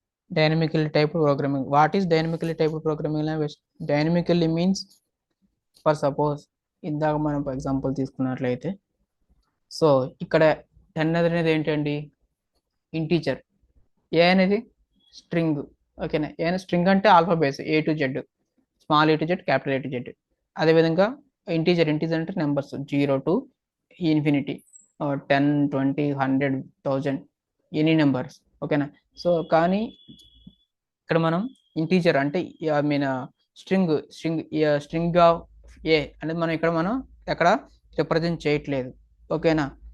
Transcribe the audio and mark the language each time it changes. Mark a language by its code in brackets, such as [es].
[en] Dynamically typed programming. What is dynamically typed programming language? Dynamically means, for suppose [te] ఇందాక మనం for example తీసుకున్నట్లయితే, so ఇక్కడ 10 అనేది ఏంటండి? ఇంటీజర్. ఏ అనేది స్ట్రింగ్. ఓకేనా. ఏ స్ట్రింగ్ అంటే ఆల్ఫాబేట్స్ A to Z, small A to Z, capital A to Z. అదేవిధంగా ఇంటీజర్ అంటే numbers 0 to infinity, 10, 20, 100, 1000, any numbers. ఓకేనా. సో కానీ ఇక్కడ మనం ఇంటీజర్ అంటే ఐ మీన్ స్ట్రింగ్ ఆఫ్ ఏ అనేది మనం ఎక్కడ రిప్రజెంట్ చేయట్లేదు. ఓకేనా.